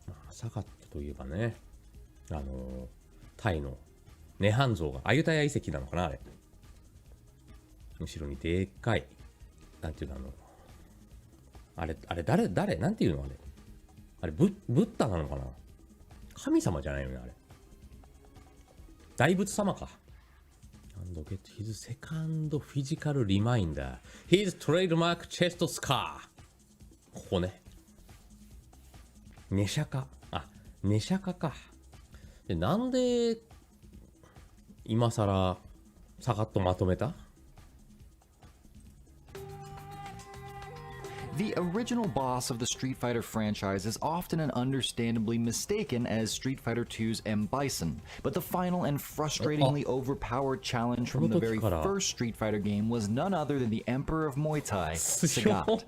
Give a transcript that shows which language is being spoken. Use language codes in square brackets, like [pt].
[ja] サガットといえばね、タイの涅槃像が、アユタヤ遺跡なのかなあれ。後ろにでっかい、なんていうのあれ誰なんていうのあれ、ブッダなのかな？神様じゃないよね、あれ。大仏様か。 [en] And get his second physical reminder. His trademark chest scar. [ja] ここね。ネシャカか。で、なんで、今更、サガッとまとめた？ [en] The original boss of the Street Fighter franchise is often and understandably mistaken as Street Fighter II's M. Bison, but the final and frustratingly overpowered challenge from the very first Street Fighter game was none other than the Emperor of Muay Thai, Sagat.